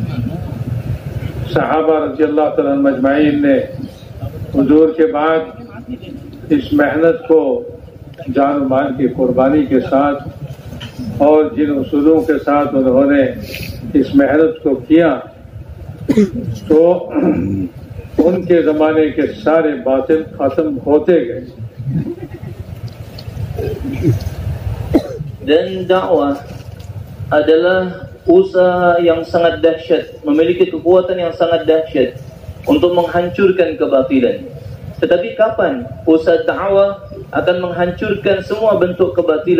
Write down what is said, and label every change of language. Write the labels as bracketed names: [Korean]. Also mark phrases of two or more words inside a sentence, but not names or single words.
[Hindi] सहाबा [Arabic] رضي الله تعالى أجمعين [Hindi] ने हुजूर के बाद इस मेहनत को जान और माल की कुर्बानी के साथ और जिन उसूलों के साथ उन्होंने इस मेहनत को किया तो उनके ज़माने के सारे बातिल खत्म होते गए। [Indonesian] Dan dakwah adalah usaha yang sangat dahsyat, memiliki kekuatan yang sangat dahsyat untuk menghancurkan kebatilan. Tetapi kapan usaha dakwah akan menghancurkan semua bentuk kebatilan?